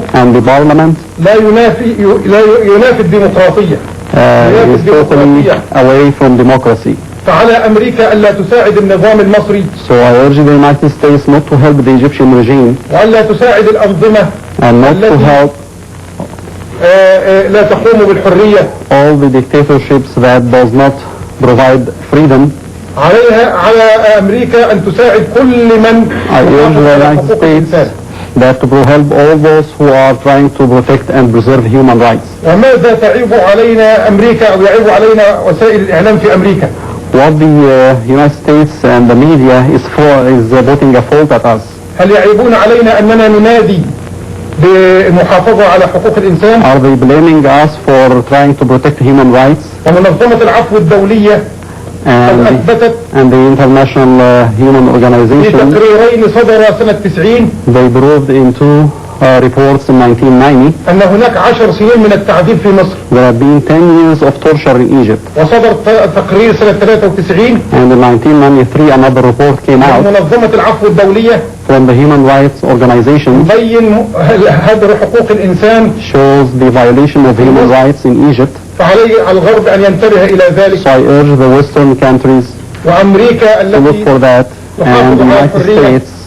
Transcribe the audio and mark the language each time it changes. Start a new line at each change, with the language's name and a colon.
English: and the parliament
Arabic: لا ينافي الديمقراطية.
English: is totally away from democracy.
Arabic: فعلى أمريكا ألا تساعد النظام المصري
English: So I urge the United States not to help the Egyptian regime
Arabic: وألا تساعد الأنظمة
English: and not to help
Arabic: لا تقوم بالحرية.
English: all the dictatorships that does not provide freedom.
Arabic: على أمريكا أن تساعد كل من
English: I urge the
Arabic: على
English: United
Arabic: حقوق الإنسان.
English: States that to help all those who are trying to protect and preserve human rights.
Arabic: وماذا تعيب علينا أمريكا أو يعيب علينا وسائل الإعلام في أمريكا؟
English: What the United States and the media is putting a fault at us.
Arabic: هل يعيبون علينا أننا ننادي بالمحافظة على حقوق الإنسان؟
English: Are they blaming us for trying to protect human rights?
Arabic: ومنظمة العفو الدولية أثبتت
English: and the International Human Organization,
Arabic: بتقريرين صدر سنة 90
English: they proved in two reports in 1990
Arabic: أن هناك 10 سنين من التعذيب في مصر.
English: there have been 10 years of torture in Egypt.
Arabic: وصدر تقرير سنة 93
English: and in 1993 another report came out
Arabic: منظمة العفو الدولية
English: from the Human Rights Organization
Arabic: يبين هدر حقوق الإنسان.
English: shows the violation of human rights in Egypt.
Arabic: فعليه الغرب أن ينتبه إلى ذلك.
English: So I urge the Western countries
Arabic: وأمريكا
English: to look
Arabic: التي
English: for that, and the United States